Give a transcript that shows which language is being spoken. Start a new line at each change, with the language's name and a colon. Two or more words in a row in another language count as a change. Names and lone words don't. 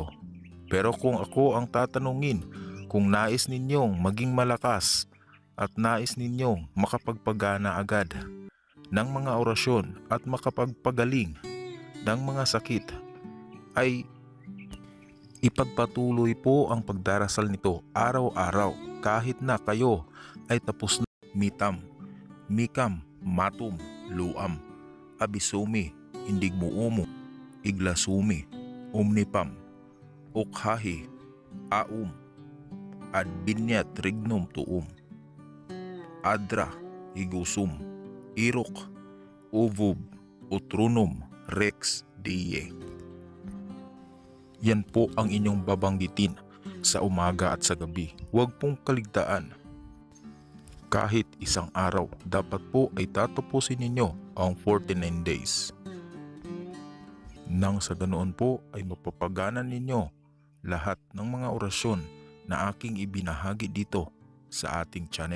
Filipino: Pero kung ako ang tatanungin, kung nais ninyong maging malakas at nais ninyong makapagpagana agad ng mga orasyon at makapagpagaling ng mga sakit, ay ipagpatuloy po ang pagdarasal nito araw-araw kahit na kayo ay tapos na mitam, mikam, matum, luam, abisumi, indigmuumo, iglasumi, omnipam, ukhahi, aum, adbinya trignum tuum, adra, igusum, irok, uvub, utrunum, rex, die. Yan po ang inyong babanggitin sa umaga at sa gabi. Huwag pong kaligtaan. Kahit isang araw, dapat po ay tatapusin ninyo ang 49 days. Nang sa ganoon po ay mapapagana ninyo lahat ng mga orasyon na aking ibinahagi dito sa ating channel.